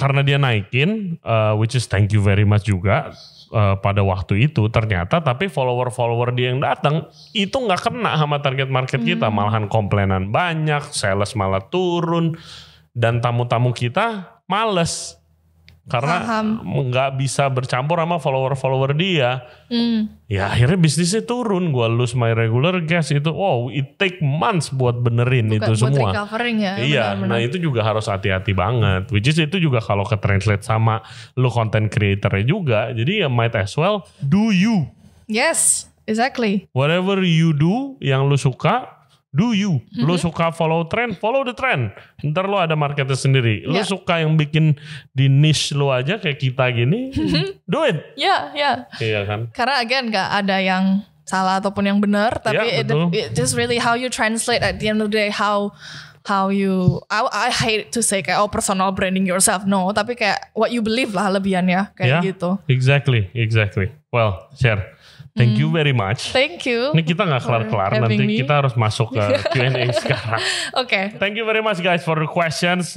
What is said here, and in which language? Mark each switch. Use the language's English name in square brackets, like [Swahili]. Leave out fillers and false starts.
[Indonesian] Karena dia naikin, [English] which is thank you very much [Indonesian] juga pada waktu itu ternyata, tapi follower dia yang datang itu nggak kena sama target market kita, malahan komplainan banyak, sales malah turun, dan tamu-tamu kita males karena nggak bisa bercampur sama follower dia. Ya akhirnya bisnisnya turun. Gua [English] lose my regular guest [Indonesian] itu. [English] Wow, it take months [Indonesian] buat benerin itu semua. Buat recovering ya. Iya, benar-benar. Nah itu juga harus hati-hati banget. Which is itu juga kalau ke-translate sama lu content creator-nya juga. [English] Jadi ya might as well do you. Yes, exactly. Whatever you do yang lu suka, do you. [Indonesian] Lu suka [English] follow the trend. [Indonesian] Ntar lu ada marketnya sendiri. Lu suka yang bikin di niche lu aja kayak kita gini, [English] do it. [Indonesian] Iya kan. [English] Karena again [Indonesian] gak ada yang salah ataupun yang benar, [English] tapi it just really how you translate at the end of the day, how you, I hate to say kayak personal branding yourself, no, tapi kayak what you believe lah lebihannya kayak gitu. Exactly. Well, share. Thank you very much. Thank you. [Indonesian] Ini kita gak kelar-kelar, nanti kita harus masuk ke Q&A sekarang. [English] Thank you very much guys for the questions.